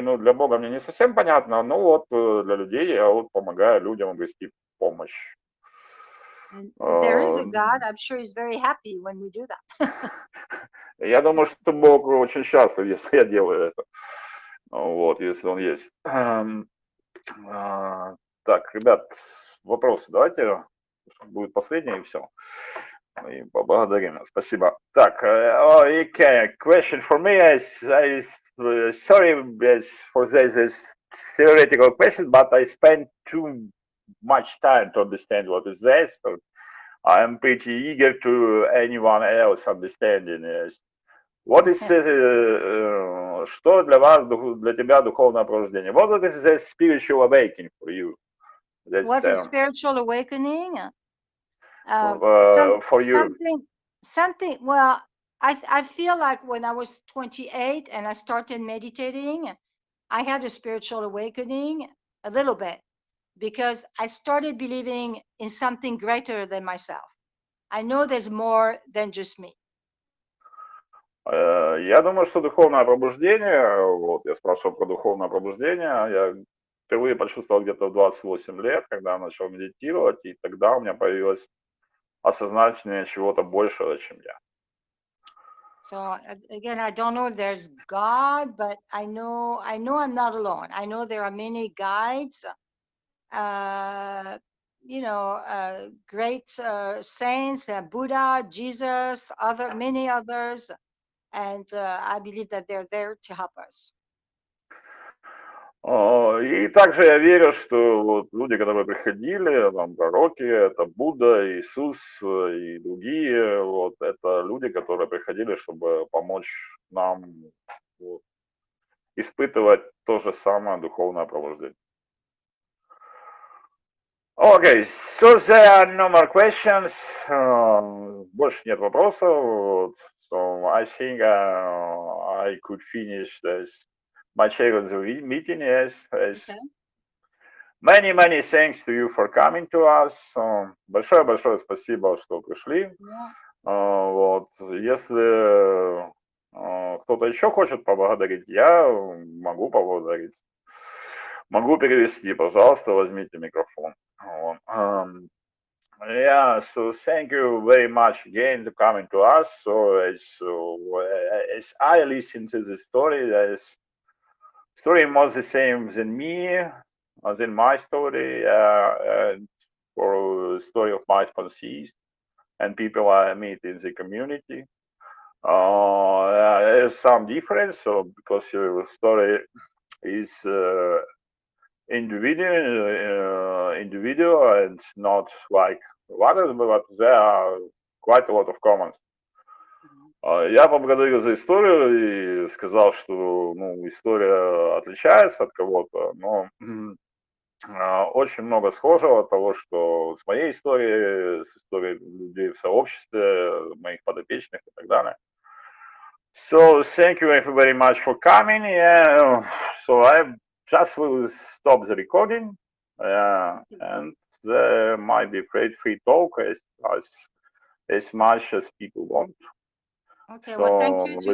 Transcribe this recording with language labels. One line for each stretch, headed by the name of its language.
Russian: Ну, для Бога мне не совсем понятно, но вот для людей я вот помогаю людям обрести помощь.
English: And if there is Э, a God, I'm sure he's very happy when we do that.
Russian: Я думаю, что Бог очень счастлив, если я делаю это. Вот, если он есть. А, Так, ребят, вопросы давайте. Будет последний и все. И поблагодарим. Спасибо. Так,
English: okay, question for me is sorry for this theoretical question, but I spent too much time to understand what is this. So I'm pretty eager to anyone else understanding this. What is
Russian: что для вас, для тебя духовное пробуждение?
English: What is the spiritual awakening for you? That's What's a term. spiritual awakening? Some For you. something. Well, I feel like when I was 28 and I started meditating, I had a spiritual awakening a little bit because I started believing in something greater than myself. I know there's more than just me.
Russian: Я думаю, что духовное пробуждение, вот я спрашивал про духовное пробуждение, я впервые почувствовал где-то в 28 лет, когда я начал медитировать, и тогда у меня появилось осознание чего-то большего, чем я.
English: So again, I don't know if there's God, but I know I'm not alone. I know there are many guides, great saints, Buddha, Jesus, many others, and I believe that they're there to help us.
Russian: И также я верю, что вот люди, которые приходили, там, пророки, это Будда, Иисус и другие, вот, это люди, которые приходили, чтобы помочь нам вот, испытывать то же самое духовное пробуждение.
English: Okay, so there are no more questions.
Russian: Больше нет вопросов. Вот.
English: So I think I could finish this my share of the meeting. Yes, yes. Okay. Many thanks to you for coming to us.
Russian: Большое спасибо, что пришли.
English: Yeah.
Russian: Вот, если кто-то еще хочет поблагодарить, я могу поблагодарить. Могу перевести, пожалуйста, возьмите микрофон. Вот.
English: Yeah, so thank you very much again to coming to us. So as I listen to the story, the story was the same than me, than my story, and for the story of my sponsees and people I meet in the community. There's some difference, so because your story is individual and not like others, but there are quite a lot of comments.
Russian: Я поблагодарил за историю и сказал, что ну, история отличается от кого-то, но очень много схожего от того, что с моей историей, с историей людей в сообществе, моих подопечных и так далее.
English: So thank you very much for coming. Yeah, so I just will stop the recording, and there might be free talk as much as people want. Okay. So Well, thank you to all